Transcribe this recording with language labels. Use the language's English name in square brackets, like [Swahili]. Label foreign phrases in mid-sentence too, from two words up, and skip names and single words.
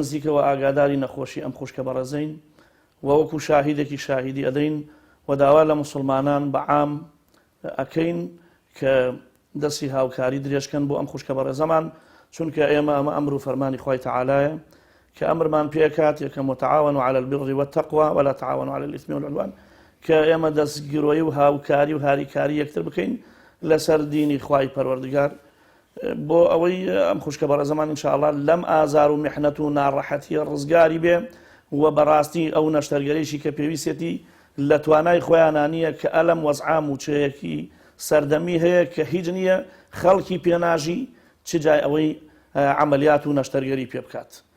[Central Kurdish] نزیکەوە ئاگاداری نەخۆشی ئەم خوشکە بەڕێزەین وەوەکو شاهیدێکی شاهیدی ئەدەین و داوا لە مسلمانان بەعام ئەکەین کە دەستی هاوکاری درێژکەن بۆ ئەم خوشکە بەڕێزەمان چونکە ئێمە ئەمە ئەمر و فەرمانی خی تەعالایە کە ئەمرمان پێکات یەکەم [Arabic] وتعاونوا على البر والتقوى ولا تعاونوا على الإثم [Central Kurdish] والعدوان کە ئێمە دەستگیرۆیی و هاوکاری و هاریکاری یەکتر بکەین لەسەر دینی خوای پەروەردگار بۆ ئەوەی ئەم خوشکە بەڕێزەمان ئینشاءالله لەم ئازار و میحنەت و ناڕەحەتیە ڕزگاری بێ و بەڕاستی ئەو نەشتەرگەرێکی کە پێویستێتی لە توانای خۆیانانیە کە ئەلم وەزعام و چەیەکی سەردەمی هەیە کە هیچ نییە خەڵکی پێناژی چ جای ئەوەی عملیات و نەشتەرگەری پێ بکات